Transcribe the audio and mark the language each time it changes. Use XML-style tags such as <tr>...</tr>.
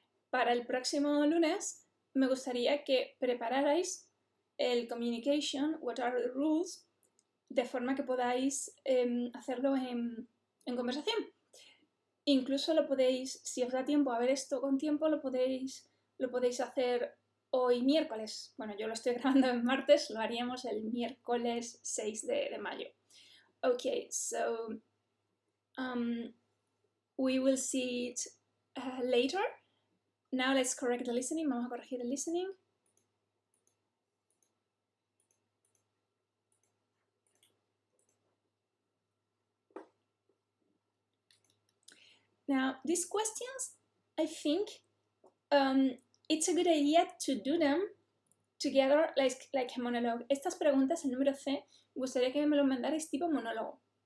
<es>Para el próximo lunes me gustaría que prepararais el</es> <en>communication, what are the rules,</en> <es>de forma que podáis hacerlo en conversación. Incluso lo podéis, si os da tiempo a ver esto con tiempo, lo podéis hacer hoy miércoles. Bueno, yo lo estoy grabando en martes, lo haríamos el miércoles 6 de mayo.</es> <en>Okay, so we will see it later. Now let's correct the listening.</en> <es>Vamos a corregir el listening.</es> <en>Now, these questions, I think it's a good idea to do them together like a monologue.</en> <es>Estas preguntas, el número C, me gustaría que me lo mandarais tipo monólogo.</es>